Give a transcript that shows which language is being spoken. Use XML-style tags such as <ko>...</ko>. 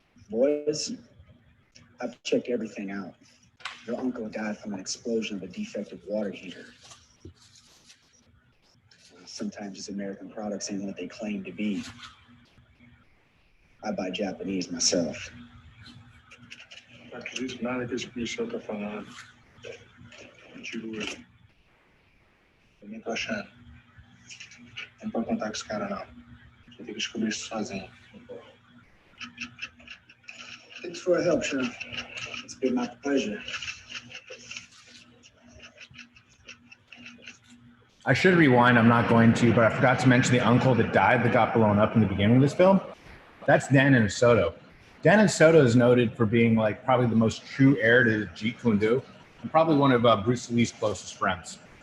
<en>Boys, I've checked everything out. Your uncle died from an explosion of a defective water heater. Sometimes these American products ain't what they claim to be. I buy Japanese myself.</en> <pt>Não acredito nada que esse policial tá falando. Mentiroso. Também tô achando. Não pode contar com esse cara, não. Você tem que descobrir isso sozinho.</pt> <en>Thanks for your help, Sheriff. It's been my pleasure. I should rewind, I'm not going to, but I forgot to mention the uncle that died that got blown up in the beginning of this film. That's Dan Soto. Dan Soto is noted for being like probably the most true heir to Jeet Kune Do and probably one of Bruce Lee's closest friends.</en>